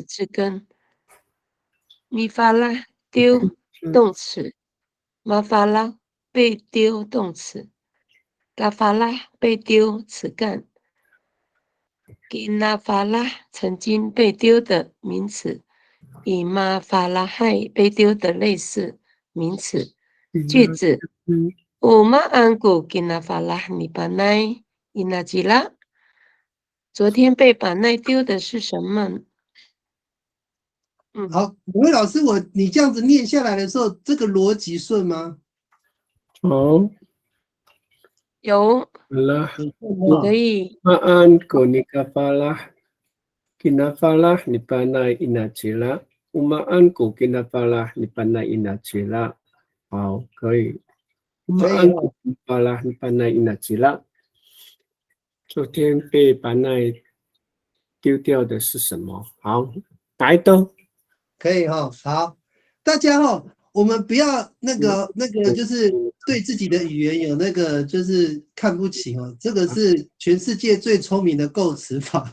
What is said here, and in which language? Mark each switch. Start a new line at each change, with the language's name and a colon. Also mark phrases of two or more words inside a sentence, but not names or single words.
Chinese: 字根咪发了丢动词马发了被丢动词嘎发了被丢词干给那发了曾经被丢的名词以马发了害被丢的类似名词句子
Amis: Umaanku kinafalah ni panai inajila。
Chinese: 昨天被板奈丢的是什么？好，美惠老师，你这样子念下来的时候，这个逻辑顺吗？好，有，了，可以。
Amis: Umaanku kinafalah ni panai inajila。Umaanku kinafalah ni panai inajila。
Chinese: 好，可以。
Amis: Umaanku kinafalah ni panai inajila。
Chinese: 昨天被板奈丢掉的是什么？好，哪一个？可以哈，好，大家哈，我们不要那个就是对自己的语言有那个就是看不起哦，这个是全世界最聪明的构词法。